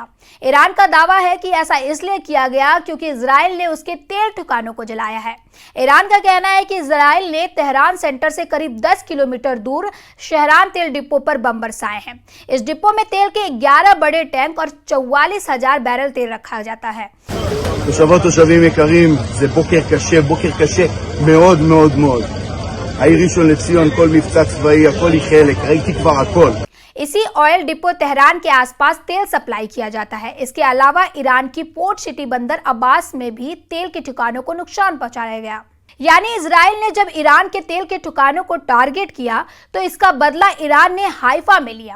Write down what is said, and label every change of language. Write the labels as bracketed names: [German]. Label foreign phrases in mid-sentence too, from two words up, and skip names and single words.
[Hindi] ईरान का दावा है कि ऐसा इसलिए किया गया क्योंकि इजराइल ने उसके तेल ठिकानों को जलाया है। ईरान का कहना है कि इजराइल ने तेहरान सेंटर से करीब 10 किलोमीटर दूर शहरान तेल डिपो पर बम बरसाए हैं। इस डिपो में तेल के 11 बड़े टैंक और 44,000 बैरल तेल रखा जाता है। [Hebrew] תושבים יקרים, זה בוקר קשה מאוד מאוד מאוד. העיר ראשון לציון, כל מבצע צבאי, הכל היא חלק, ראיתי כבר הכל. [Hindi] इसी [English] oil depot [Hindi] तेहरान के आसपास तेल सप्लाई किया जाता है। इसके अलावा ईरान की [English] port city [Hindi] बंदर अब्बास में भी तेल के ठिकानों को नुकसान पहुंचाया गया। यानी इजराइल ने जब ईरान के तेल के ठिकानों को टारगेट किया तो इसका बदला ईरान ने हाइफा में लिया।